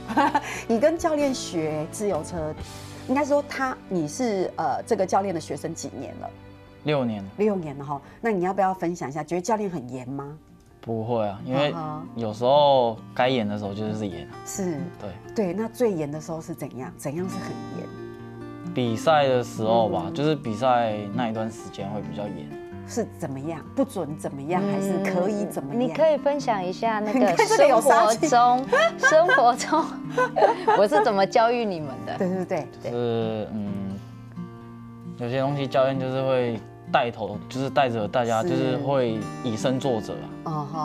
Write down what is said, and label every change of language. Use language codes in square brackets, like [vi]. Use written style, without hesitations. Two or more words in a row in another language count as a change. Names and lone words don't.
[zh] 你跟教練學自由車，應該說你是這個教練的學生幾年了？6年。6年了哈，那你要不要分享一下？覺得教練很嚴嗎？不會啊，因為有時候該嚴的時候就是嚴。是，對。那最嚴的時候是怎樣？怎樣是很嚴？比賽的時候吧，就是比賽那一段時間會比較嚴。是怎么样？不准怎么样，还是可以怎么样？你可以分享一下那个生活中我是怎么教育你们的？对，就是有些东西教练就是会带头，就是带着大家，就是会以身作则啊。